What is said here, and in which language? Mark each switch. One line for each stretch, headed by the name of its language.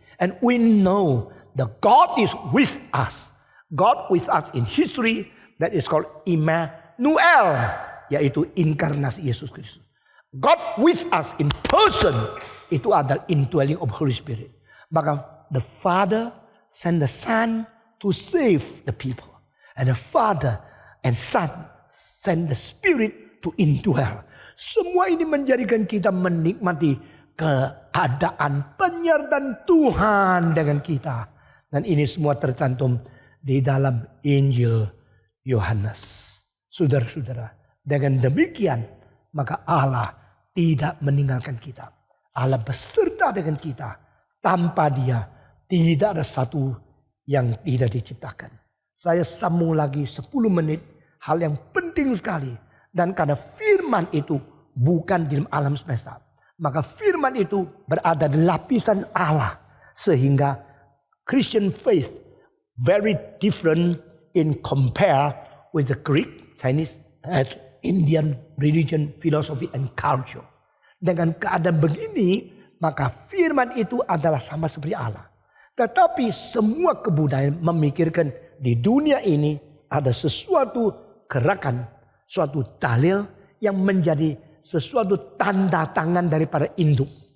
English: And we know that God is with us. God with us in history. That is called Immanuel.
Indonesian: Yaitu inkarnasi Yesus Kristus.
English: God with us in person.
Indonesian: Itu adalah
English: indwelling of Holy Spirit.
Indonesian: Maka
English: the Father send the Son to save the people. And the Father and Son send the Spirit to indwell.
Indonesian: Semua ini menjadikan kita menikmati keadaan penyertaan Tuhan dengan kita. Dan ini semua tercantum di dalam Injil Yohanes. Saudara-saudara, dengan demikian maka Allah tidak meninggalkan kita. Allah beserta dengan kita. Tanpa Dia tidak ada satu yang tidak diciptakan. Saya sambung lagi 10 menit. Hal yang penting sekali. Dan karena firman itu bukan di alam semesta. Maka firman itu berada di lapisan Allah. Sehingga
English: Christian faith very different in compare with the Greek, Chinese, and Indian religion, philosophy, and culture.
Indonesian: Dengan keadaan begini, maka firman itu adalah sama seperti Allah. Tetapi semua kebudayaan memikirkan di dunia ini ada sesuatu gerakan, suatu dalil yang menjadi sesuatu tanda tangan daripada induk.